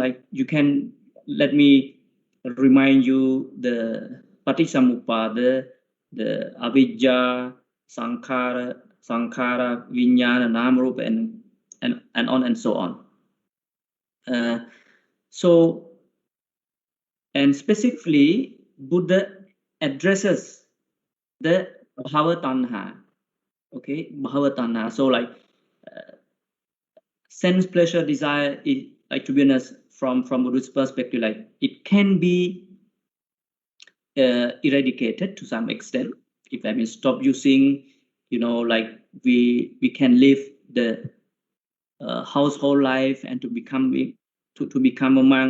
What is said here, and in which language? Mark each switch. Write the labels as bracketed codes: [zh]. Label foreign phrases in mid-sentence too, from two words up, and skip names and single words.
[en] Like, you can let me remind you the Paticcasamuppada, the [pi] Avijja, Sankhara, Vijnana, Namarupa, [en] and on and so on. So, and specifically, Buddha addresses the [pi] bhava tanha. [en] Okay, [pi] bhava tanha. [en] So, like, sense pleasure desire is, like, to be honest, from Buddhist perspective, like, it can be eradicated to some extent if I mean stop using, like, we can live the household life and to become a monk.